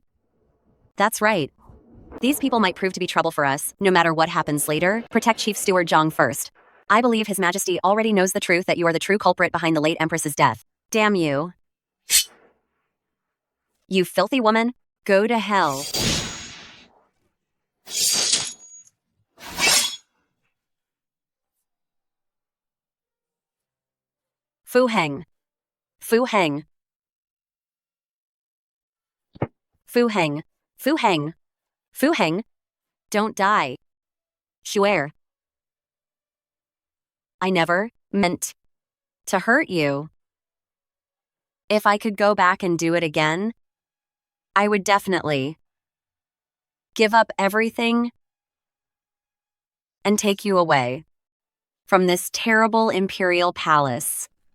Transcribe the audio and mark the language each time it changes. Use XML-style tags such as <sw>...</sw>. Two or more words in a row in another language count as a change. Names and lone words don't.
<en>That's right. These people might prove to be trouble for us. No matter what happens later, protect Chief Steward Zhang first. I believe His Majesty already knows the truth that you are the true culprit behind the late Empress's death. Damn you. You filthy woman. Go to hell. Fu Heng. Fu Heng. Fu Heng. Fu Heng. Fu Heng. Don't die. Shuer. I never meant to hurt you. If I could go back and do it again, I would definitely give up everything and take you away from this terrible imperial palace.</en>